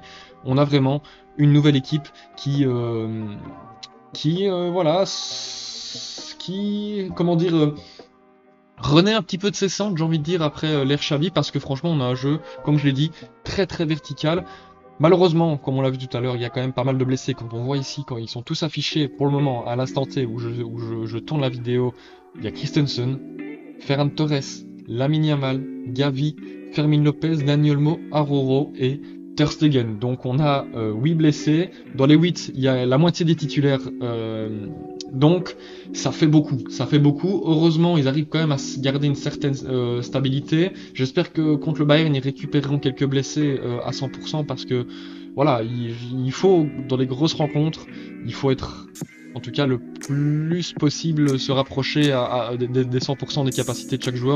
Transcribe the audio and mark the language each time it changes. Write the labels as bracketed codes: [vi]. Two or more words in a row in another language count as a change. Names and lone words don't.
[fr] On a vraiment une nouvelle équipe qui renaît un petit peu de ses cendres, j'ai envie de dire, après l'ère Xavi, parce que franchement on a un jeu, comme je l'ai dit, très très vertical. Malheureusement, comme on l'a vu tout à l'heure, il y a quand même pas mal de blessés. Quand on voit ici, quand ils sont tous affichés pour le moment, à l'instant T où je tourne la vidéo, il y a Christensen, Ferran Torres, Lamine Yamal, Gavi, Fermin Lopez, Dani Olmo, Aroro et Ter Stegen. Donc on a 8 blessés. Dans les 8, il y a la moitié des titulaires. Donc ça fait beaucoup. Heureusement, ils arrivent quand même à garder une certaine stabilité. J'espère que contre le Bayern, ils récupéreront quelques blessés à 100%, parce que voilà, il faut, dans les grosses rencontres, il faut être en tout cas le plus possible se rapprocher des 100% des capacités de chaque joueur.